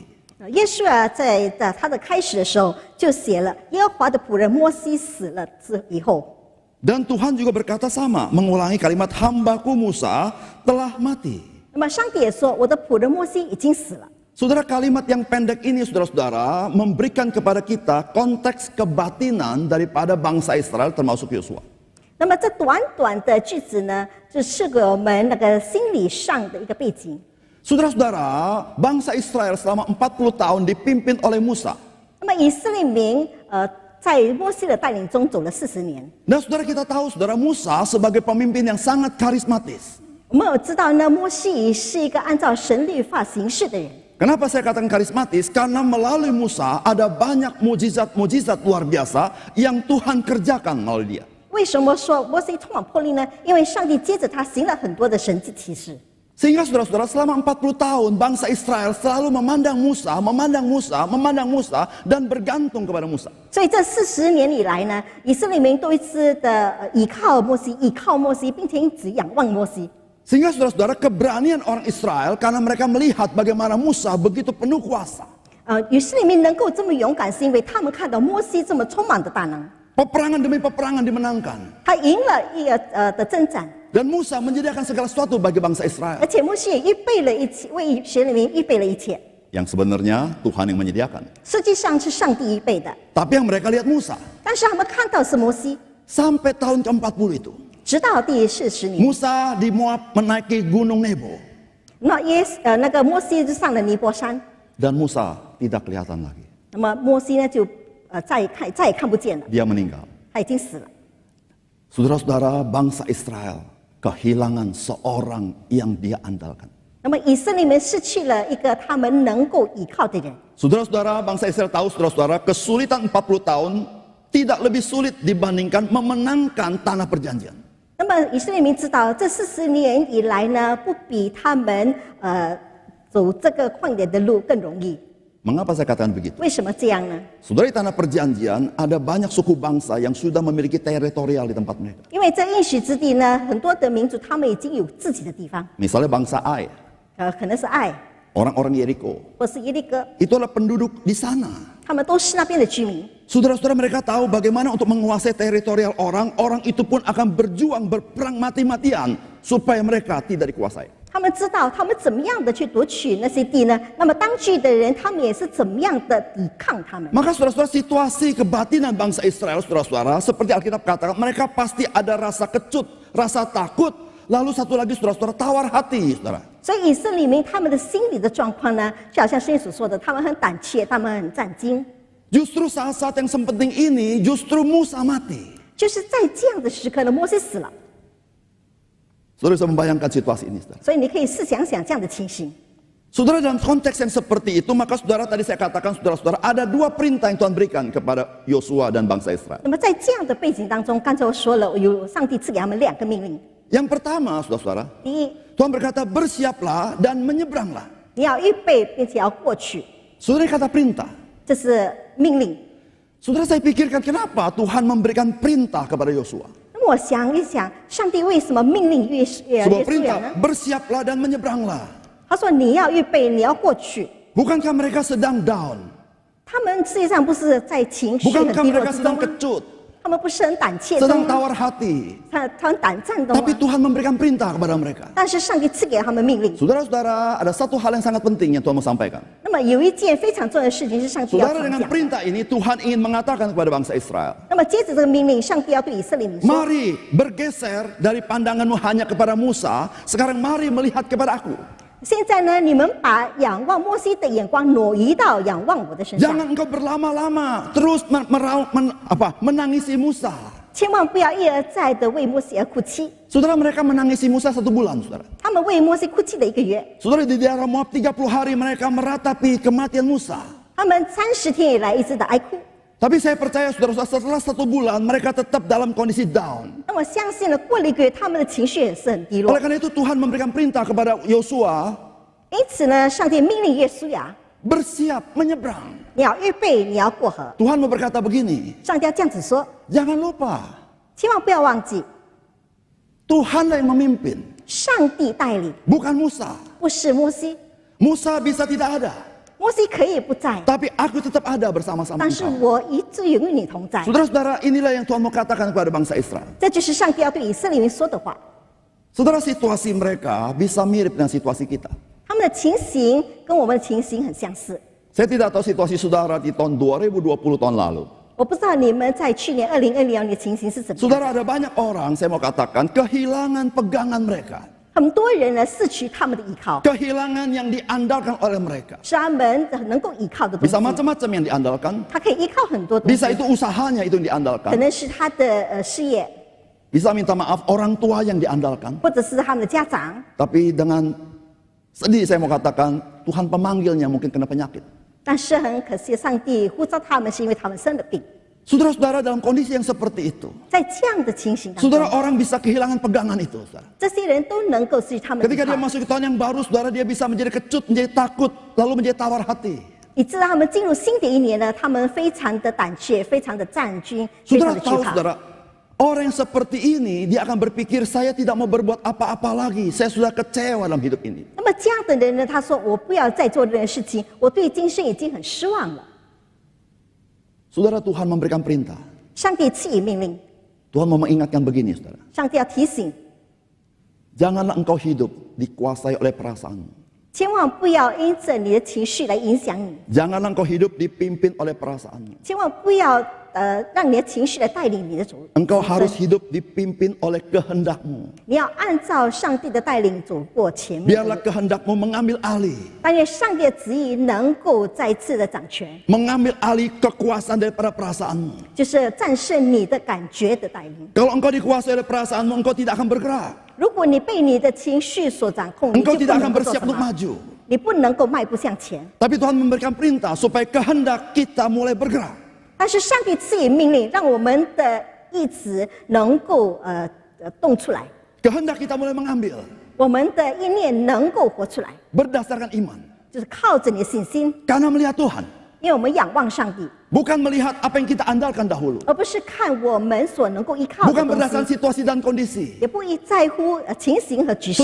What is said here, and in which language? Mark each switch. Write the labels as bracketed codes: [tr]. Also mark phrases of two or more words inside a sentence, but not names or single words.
[zh] 耶稣啊，在他的开始的时候就写了耶和华的仆人摩西死了之以后， [id] Dan Tuhan juga berkata sama, mengulangi kalimat hambaku Musa telah mati. [zh] 那么上帝也说我的仆人摩西已经死了。 [id] Saudara, kalimat yang pendek ini saudara-saudara memberikan kepada kita konteks kebatinan daripada bangsa Israel termasuk Yosua. [zh] 那么这短短的句子呢，就是给我们那个心理上的一个背景。 [id] Saudara-saudara, bangsa Israel selama 40 tahun dipimpin oleh Musa. [zh] 那么以色列民在摩西的带领中走了40年。 [id] Dan saudara, kita tahu saudara, Musa sebagai pemimpin yang sangat karismatis. [zh] 我们有知道呢，摩西是一个按照神律法行事的人。 [id] Kenapa saya katakan karismatis? Karena melalui Musa ada banyak mujizat-mujizat luar biasa yang Tuhan kerjakan melalui dia. [zh] 为什么说摩西充满魄力呢？因为上帝接着他行了很多的神迹奇事。 [id] Sehingga saudara-saudara, selama 40 tahun bangsa Israel selalu memandang Musa dan bergantung kepada Musa. [zh] 所以这40年以来呢，以色列民都一直的倚靠摩西，并且一直仰望摩西。 [id] Sehingga saudara-saudara, keberanian orang Israel karena mereka melihat bagaimana Musa begitu penuh kuasa. [zh] 以色列民能够这么勇敢，是因为他们看到摩西这么充满的大能， [id] Peperangan demi peperangan dimenangkan. [zh] 他赢了一个的征战， [id] Dan Musa menyediakan segala sesuatu bagi bangsa Israel. [zh] 而且摩西也预备了一切，为以色列民预备了一切。 [id] Yang sebenarnya Tuhan yang menyediakan. [zh] 实际上是上帝预备的， [id] Tapi yang mereka lihat Musa. [zh] 但是他们看到是摩西。 [id] Sampai tahun ke-40 itu. [zh] 直到第40年， [id] Musa di Moab menaiki gunung Nebo. [zh] 那个摩西就上了尼泊山， [id] Dan Musa tidak kelihatan lagi. [zh] 那么摩西呢就再也看不见了， [id] Dia meninggal. [zh] 他已经死了。 [id] Saudara-saudara, bangsa Israel kehilangan seorang yang dia andalkan. [zh] 那么以色列人失去了一个他们能够依靠的人。 [id] Saudara-saudara, bangsa Israel tahu, saudara-saudara, kesulitan 40 tahun tidak lebih sulit dibandingkan memenangkan tanah perjanjian. [zh] 那么以色列民知道，这40年以来呢，不比他们走这个旷野的路更容易。 [id] Mengapa saya katakan begitu? [zh] 为什么这样呢？ [id] Saudara, di tanah perjanjian ada banyak suku bangsa yang sudah memiliki teritorial di tempat mereka. [zh] 因为在应许之地呢，很多的民族他们已经有自己的地方， [id] Misalnya bangsa Ai, [zh] 可能是爱， [id] orang-orang Yeriko. [zh] 或是耶利哥， [id] Itu adalah penduduk di sana. [zh] 他们都是那边的居民。 [id] Saudara-saudara, mereka tahu bagaimana untuk menguasai teritorial orang. Orang itu pun akan berjuang, berperang mati-matian supaya mereka tidak dikuasai. [zh] 他们知道他们怎么样的去夺取那些地呢？那么当地的人，他们也是怎么样的抵抗他们？ [id] Maka saudara-saudara, situasi kebatinan bangsa Israel, saudara-saudara, seperti Alkitab katakan, mereka pasti ada rasa kecut, rasa takut, lalu satu lagi saudara-saudara, tawar hati, saudara. [zh] 所以以色列民他们的心理的状况呢，就好像圣经所说的，他们很胆怯，他们很战惊。 [id] Justru saat-saat yang sepenting ini, justru Musa mati. [zh] 就是在这样的时刻呢，摩西死了。 [id] Saudara bisa membayangkan situasi ini, saudara. [zh] 所以你可以试想想这样的情形。 [id] Saudara, dalam konteks yang seperti itu, maka saudara tadi saya katakan, saudara-saudara, ada dua perintah yang Tuhan berikan kepada Yosua dan bangsa Israel. [zh] 那么在这样的背景当中，刚才我说了，有上帝赐给他们2个命令。 [id] Yang pertama, saudara-saudara, [zh] 第一， [id] Tuhan berkata, bersiaplah dan menyeberanglah. [zh] 你要预备，并且要过去， [id] Saudara, ini kata perintah. [zh] 这是命令。 [id] Saudara, saya pikirkan kenapa Tuhan memberikan perintah kepada Yosua. [zh] 那么我想一想，上帝为什么命令约 [id] Sebuah [zh] 书亚 [id] perintah, [zh] 呢？ [id] bersiaplah dan menyeberanglah. [zh] 他说你要预备，你要过去。 [id] Bukankah mereka sedang down? [zh] 他们实际上不是在情绪很 [id] Bukankah [zh] 低落 [id] mereka [zh] 之 [id] sedang [zh] 中吗？ [id] kecut, [zh] 他们不是很胆怯 [id] sedang [zh] 中吗？ [id] tawar hati? [zh] 他们胆战中 [id] Tapi [zh] 吗？ [id] Tuhan memberikan perintah kepada mereka. [zh] 但是上帝赐给他们命令。 [id] Saudara-saudara, ada satu hal yang sangat penting yang Tuhan mau sampaikan. [zh] 那么有一件非常重要的事情是上帝要 [id] Saudara, [zh] 传 [id] dengan [zh] 讲的。 [id] perintah ini Tuhan ingin mengatakan kepada bangsa Israel, [zh] 那么接着这个命令，上帝要对以色列民说： [id] mari bergeser dari pandanganmu hanya kepada Musa, sekarang mari melihat kepada aku. [zh] 现在呢，你们把仰望摩西的眼光挪移到仰望我的身上， [id] Jangan engkau berlama-lama terus menangisi Musa. [zh] 千万不要一而再的为摩西而哭泣。 [id] Saudara, mereka menangisi Musa 1 bulan, saudara. [zh] 他们为摩西哭泣了1个月， [id] Saudara, di daerah Moab 30 hari mereka meratapi kematian Musa. [zh] 他们30天以来一直的哀哭。 [id] Tapi saya percaya saudara-saudara, setelah 1 bulan mereka tetap dalam kondisi down. [zh] 那我相信呢，过了1个月，他们的情绪也是很低落 [id] Oleh。karena itu Tuhan memberikan perintah kepada Yosua, [zh] 因此呢，上帝命令约书亚， [id] bersiap menyeberang. [zh] 你要预备，你要过河。 [id] Tuhan mau berkata begini, [zh] 上帝要这样子说， [id] jangan lupa, [zh] 千万不要忘记， [id] Tuhanlah yang memimpin, [zh] 上帝带领， [id] bukan Musa. [zh] 不是摩西。 [id] Musa bisa tidak ada, [zh] 摩西可以不在， [id] tapi aku tetap ada bersama-sama [zh] 但是 [id] engkau. [zh] 我一直永与你同在。 [id] Saudara-saudara, inilah yang Tuhan mau katakan kepada bangsa Israel. [zh] 这就是上帝要对以色列民说的话。 [id] Saudara, situasi mereka bisa mirip dengan situasi kita. [zh] 他们的情形跟我们的情形很相似。 [id] Saya tidak tahu situasi saudara di tahun 2020 tahun lalu. [zh] 我不知道你们在去年2020年的情形是怎么样。 [id] Saudara, ada banyak orang, saya mau katakan, kehilangan pegangan mereka. [zh] 很多人呢失去他们的依靠， [id] Kehilangan yang diandalkan oleh mereka. [zh] 是他们能够依靠的东 [id] Bisa [zh] 西。 [id] macam-macam yang diandalkan. [zh] 他可以依靠很多东 [id] Bisa [zh] 西， [id] itu usahanya itu yang [zh] 可 [id] diandalkan. [zh] 能是他的事业， [id] Bisa minta maaf orang tua yang diandalkan. [zh] 或者是他们的家长。 [id] Tapi dengan sedih saya mau katakan, Tuhan pemanggilnya mungkin kena penyakit. [zh] 但是很可惜，上帝呼召他们是因为他们生了病。 [id] Saudara-saudara, dalam kondisi yang seperti itu, [zh] 在这样的情形当中， [id] saudara, orang bisa kehilangan pegangan itu, saudara. [zh] 这些人都能够失去他们的依 [id] Ketika dia [zh] 靠， [id] masuk ke tahun yang baru, saudara, dia bisa menjadi kecut, menjadi takut, lalu menjadi tawar hati. [zh] 以致他们进入新的一年呢，他们非常的胆怯，非常的战军，非常 [id] Saudara [zh] 的惧 [id] tahu, [zh] 怕。 [id] saudara, orang yang seperti ini, dia akan berpikir, saya tidak mau berbuat apa-apa lagi, saya sudah kecewa dalam hidup ini. [zh] 那么这样的人呢，他说：“我不要再做这件事情，我对今生已经很失望了。 [id] Saudara, Tuhan memberikan perintah. ” [zh] 上帝赐予命令， [id] Tuhan mau mengingatkan begini, saudara. [zh] 上帝要提醒， [id] Janganlah engkau hidup dikuasai oleh perasaanmu. [zh] 千万不要因着你的情绪来影响你， [id] Janganlah engkau hidup dipimpin oleh perasaanmu. [zh] 千万不要让你的情绪来带领你的走。 [id] Engkau [zh] 人 [id] harus [zh] 生 [id] hidup dipimpin oleh kehendakmu. [zh] 你要按照上帝的带领走过前面的 [id] Biarlah [zh] 路， [id] kehendakmu mengambil alih. [zh] 但愿上帝的旨意能够再次的掌权， [id] Mengambil alih kekuasaan daripada perasaanmu. [zh] 就是战胜你的感觉的带领。 [id] Kalau engkau dikuasai oleh perasaanmu, engkau tidak akan bergerak. [zh] 如果你被你的情绪所掌控，你就 [id] Engkau [zh] 不 [id] tidak [zh] 能 [id] akan [zh] 够做 [id] bersiap [zh] 什 [id] untuk [zh] 么， [id] maju. [zh] 你不能够迈步向前。 [id] Tapi Tuhan memberikan perintah supaya kehendak kita mulai bergerak. [zh] 但是上帝赐予命令，让我们的意志能够动出来， [id] Kehendak kita mulai mengambil [zh] 我们的意念能够活出来， [id] berdasarkan iman. [zh] 就是靠着你的信心， [id] Karena melihat Tuhan. [zh] 因为我们仰望上帝， [id] Bukan melihat apa yang kita andalkan dahulu. [zh] 而不是看我们所能够依靠的 [id] Bukan [zh] 东 [id] berdasarkan [zh] 西， [id] situasi dan kondisi. [zh] 也不在乎情形和局势。